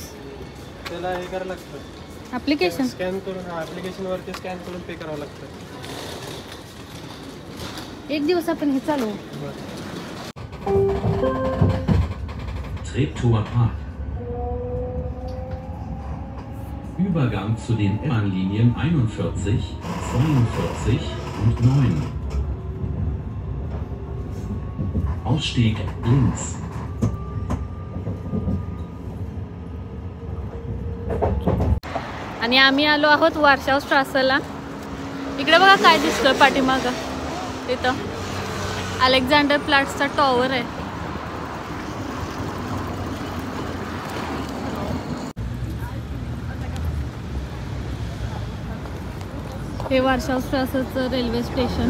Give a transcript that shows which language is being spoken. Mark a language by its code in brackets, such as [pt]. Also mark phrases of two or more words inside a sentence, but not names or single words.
[mr] त्याला हे करावं लागतं, ॲप्लिकेशन स्कॅन करून, ॲप्लिकेशनवरती स्कॅन करून पे करावं लागतं। एक दिवस आपण हे चालवू। [de] Treptower Park. Übergang zu den U-Bahn-Linien 41, 42 und 9. Ausstieg links. [mr] आणि आम्ही आलो आहोत वार्शाव स्ट्रासला। इकडे बघा काय दिसतोय पाठीमागं, तिथं अलेक्झांडर प्लॅट्सचा टॉवर आहे। हे वार्शाव स्ट्रासचं रेल्वे स्टेशन।